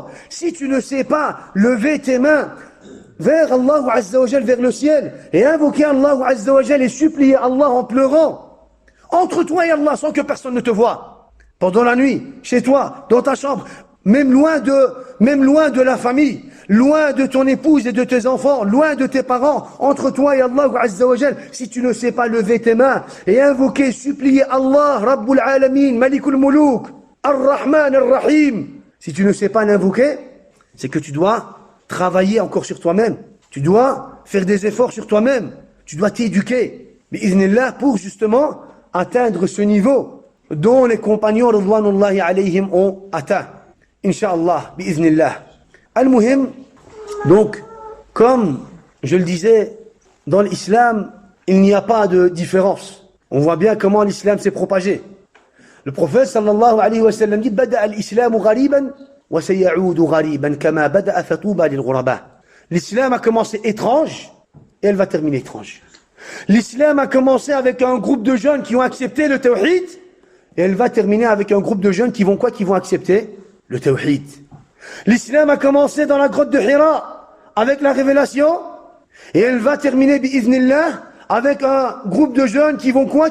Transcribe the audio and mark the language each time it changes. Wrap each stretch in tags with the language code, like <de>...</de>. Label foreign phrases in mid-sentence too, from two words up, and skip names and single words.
<fr>Si tu ne sais pas lever tes mains vers</fr> <ar>الله عز وجل,</ar> <fr>vers le ciel, et invoquer</fr> <ar>الله عز وجل</ar> <fr>et supplier Allah en pleurant, entre toi et Allah, sans que personne ne te voie, pendant la nuit, chez toi, dans ta chambre, même loin de la famille, loin de ton épouse et de tes enfants, loin de tes parents, entre toi et</fr> <ar>الله عز وجل,</ar> <fr>si tu ne sais pas lever tes mains et invoquer, supplier Allah,</fr> <ar>رب العالمين، مالك الملوك، الرحمن، الرحيم,</ar> <fr>si tu ne sais pas l'invoquer, c'est que tu dois travailler encore sur toi-même. Tu dois faire des efforts sur toi-même. Tu dois t'éduquer, bi'iznillah, pour justement atteindre ce niveau dont les compagnons</fr> <ar>رضوان الله عليهم</ar> <fr>ont atteint.</fr> <ar>إن شاء الله، بإذن الله.</ar> <fr>Al-Muhim, donc, comme je le disais, dans l'islam, il n'y a pas de différence. On voit bien comment l'islam s'est propagé. Le prophète</fr> <ar>صلى الله عليه وسلم</ar> <fr>dit</fr> <ar>بدأ الإسلام غريبا وسيعود غريبا كما بدأ فطوبى للغرباء.</ar> <fr>L'islam a commencé étrange et elle va terminer étrange. L'islam a commencé avec un groupe de jeunes qui ont accepté le tawhid et elle va terminer avec un groupe de jeunes qui vont quoi? Qui vont accepter le tawhid. L'islam a commencé dans la grotte de Hira avec la révélation et elle va terminer bi'iznillah avec un groupe de jeunes qui vont quoi?</fr>